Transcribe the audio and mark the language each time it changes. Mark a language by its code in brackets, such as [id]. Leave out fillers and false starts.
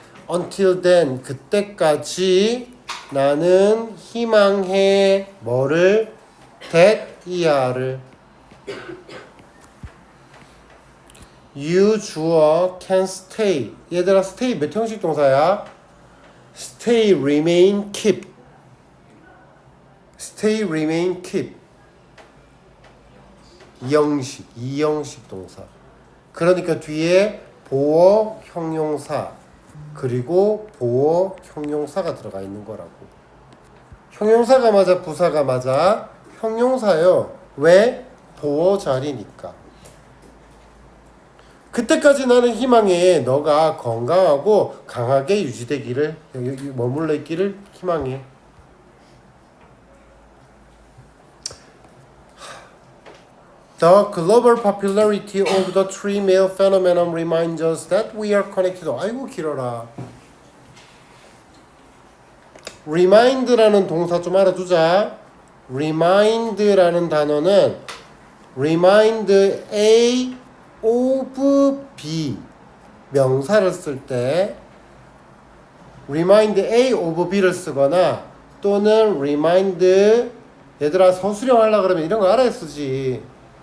[en] Until then [ko] 그때까지 나는 희망해 뭐를 that 이하를 you 주어 [en] can stay [ko] 얘들아 stay 몇 형식 동사야? [en] stay, remain, keep stay, remain, keep [ko] 이형식 동사. 그러니까 뒤에 보어 형용사 그리고 보어 형용사가 들어가 있는 거라고. 형용사가 맞아 부사가 맞아? 형용사요. 왜? 보어 자리니까. 그때까지 나는 희망해 너가 건강하고 강하게 유지되기를 여기 머물러 있기를 희망해. [en] The global popularity of the tree male phenomenon reminds us that we are connected. [ko] 아이고 길어라. remind라는 동사 좀 알아두자. remind라는 단어는 remind A of B 명사를 쓸 때 remind A of B를 쓰거나 또는 remind 얘들아 서술형 하려고 그러면 이런 거 알아야 쓰지.